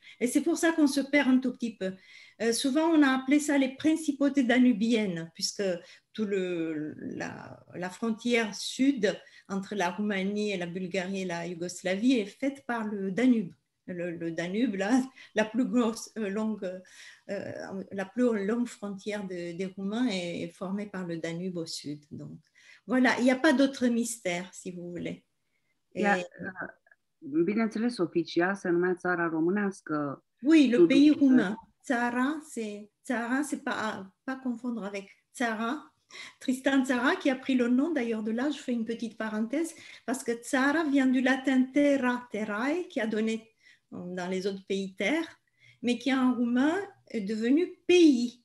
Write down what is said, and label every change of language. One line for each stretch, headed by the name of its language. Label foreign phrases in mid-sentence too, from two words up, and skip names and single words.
French: Et c'est pour ça qu'on se perd un tout petit peu. Souvent, on a appelé ça les principautés danubiennes, puisque la frontière sud entre la Roumanie et la Bulgarie et la Yougoslavie est faite par le Danube. Le Danube, là, la plus longue frontière des Roumains est formée par le Danube au sud. Donc, voilà, il n'y a pas d'autre mystère, si vous voulez.
Romanian: Bineînțeles, oficial se numea Țara Românească.
French: Oui, le pays roumain. Tzara, c'est pas confondre avec Tzara. Tristan Tzara, qui a pris le nom d'ailleurs de là, je fais une petite parenthèse, parce que Tzara vient du latin
Latin: terra, terrae,
French: qui a donné dans les autres pays terre, mais qui en roumain est devenu pays.